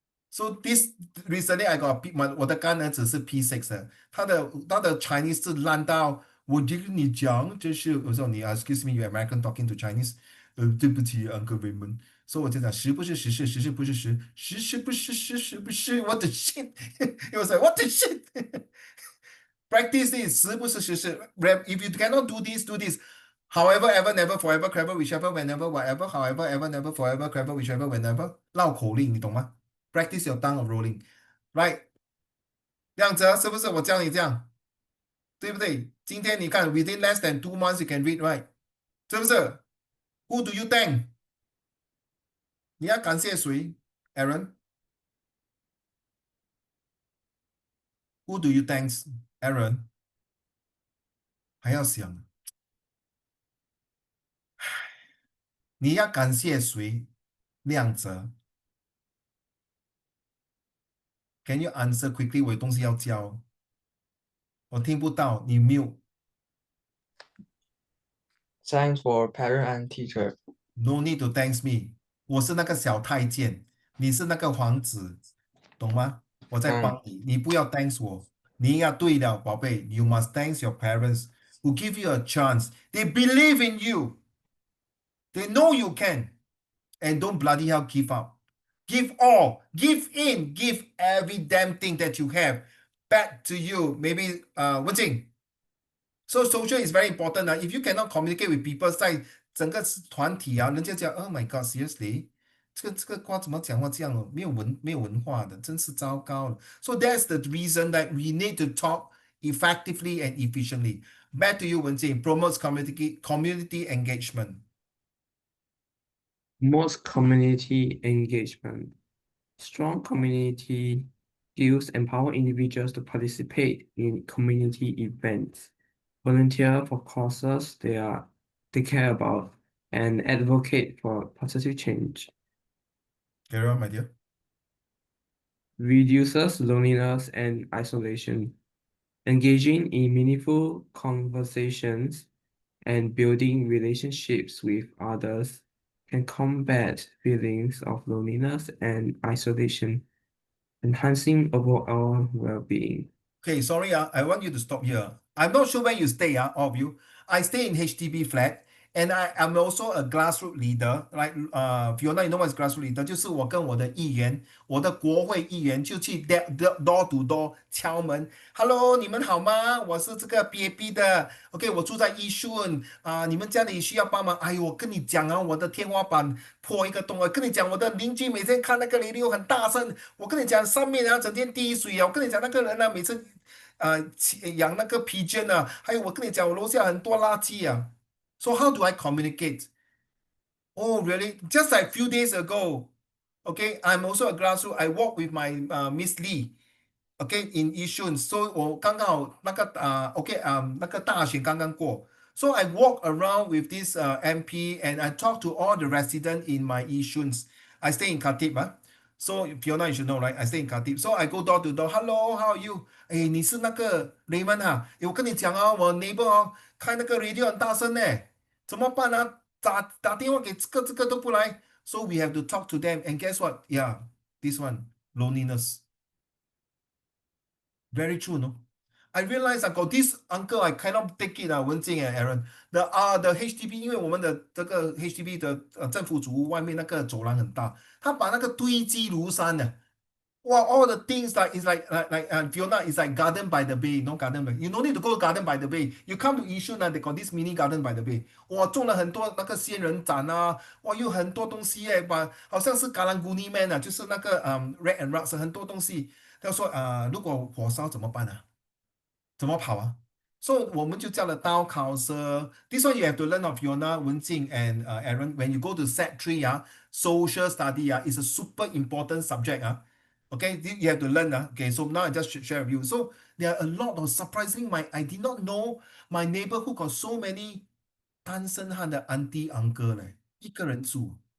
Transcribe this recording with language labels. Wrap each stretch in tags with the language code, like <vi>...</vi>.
<en>So this recently I got a</en> <zh>我的干儿子是 P6 的，他的 Chinese 是烂到我就跟你讲，就是我说你</zh> <en>excuse me, you American talking to Chinese，</en> <zh>对不起 Uncle Raymond，所以我就讲十不是十是十是不是十，十是不是十是不是</zh> <en>what the shit， it was like what the shit practice this</en> <zh>十不是十是</zh> <en>if you cannot do this</en> <zh>do this。</zh> <en>However, ever, never, forever, clever, whichever, whenever, whatever, however, ever, never, forever, clever, whichever, whenever，</en> <zh>绕口令，你懂吗？</zh> <en>Practice your tongue of rolling, right？</en> <zh>亮哲是不是我教你这样，对不对？</zh> <en>今天你看 within less than 2 months you can read, right？</en> <zh>是不是</zh> <en>？Who do you thank？</en> <zh>你要感谢谁 ？Aaron？</zh> <en>Who do you thanks, Aaron？</en> <zh>还要想，你要感谢谁？</zh> <en>亮哲 ，Can you answer quickly？</en> <zh>我有东西要教，我听不到，你 mute。</zh> <en>Thanks for parent and teacher. No need to thanks me，</en> <zh>我是那个小太监，你是那个皇子，懂吗？我在帮你，你不要 thanks 我，你要对了，宝贝。</zh> <en>You must thanks your parents who give you a chance. They believe in you. They know you can. And don't bloody hell give up. Give all. Give in. Give every damn thing that you have back to you. Maybe, Wen Jing. So social is very important. If you cannot communicate with people</en> <zh>在整个团体啊，人家讲</zh> <en>Oh my God, seriously，</en> <zh>这个瓜怎么讲话这样哦？没有文化的，真是糟糕了。</zh> <en>So that's the reason that we need to talk effectively and efficiently. Back to you, Wen Jing. Promotes community engagement. Most community engagement. Strong community skills empower individuals to participate in community events, volunteer for causes they care about, and advocate for positive change. Carry on, my dear. Reduces loneliness and isolation. Engaging in meaningful conversations and building relationships with others can combat feelings of loneliness and isolation, enhancing overall well-being. Okay, sorry, I want you to stop here. I'm not sure where you stay, all of you. I stay in HDB flat, And I'm also a grassroots leader, right? Fiona, you know what is grassroots leader？</en> <zh>就是我跟我的议员，我的国会议员就去</zh> <en>door to door</en> <zh>敲门，Hello，你们好吗？我是这个 BAP 的，OK，我住在宜顺你们家里需要帮忙？哎呦，我跟你讲啊，我的天花板破一个洞，我跟你讲，我的邻居每天看那个 radio 很大声，我跟你讲，上面整天滴水啊，我跟你讲那个人每次养那个 pigeon 还有我跟你讲，我楼下很多垃圾啊。</zh> <en>So how do I communicate? Oh, really? Just like few days ago, okay, I'm also a grassroots. I walk with my Miss Lee, okay, in Yishun.</en> <zh>So 我刚刚好那个OK 那个大选刚刚过。</zh> <en>So I walk around with this MP and I talk to all the residents in my Yishun. I stay in Khatib, So Fiona, you should know, right? I stay in Khatib. So I go door to door. Hello, how are you?</en> <zh>哎，你是那个 Raymond 我跟你讲我 neighbor 开那个 radio 很大声呢，怎么办打电话给这个都不来。</zh> <en>So we have to talk to them. And guess what? Yeah, this one, loneliness. Very true, no? I realize I got this uncle, I cannot take it Wen Jing and Aaron.</en> <zh>The HDB，因为我们的这个 HDB 的政府组屋外面那个走廊很大，他把那个堆积如山的。</zh> <en>哇，all the things like it's like Fiona is like garden by the bay, no garden by. You no need to go garden by the bay. You come to Yishun they got this mini garden by the bay.</en> <zh>哇，种了很多那个仙人掌哇，有很多东西好像是嘎兰古尼 man 就是那个</zh> <en>red and rocks</en> <zh>很多东西。他说如果火烧怎么办怎么跑？So 我们就叫了 town council.</zh> <en>This one you have to learn of Fiona, Wenjing, and Aaron. When you go to Sec 3 social study is a super important subject Okay, you have to learn Okay, so now I just share with you. So there are a lot of surprising. I did not know my neighborhood got so many 单身汉的 auntie uncle</en> <zh>呢，一个人住。</zh>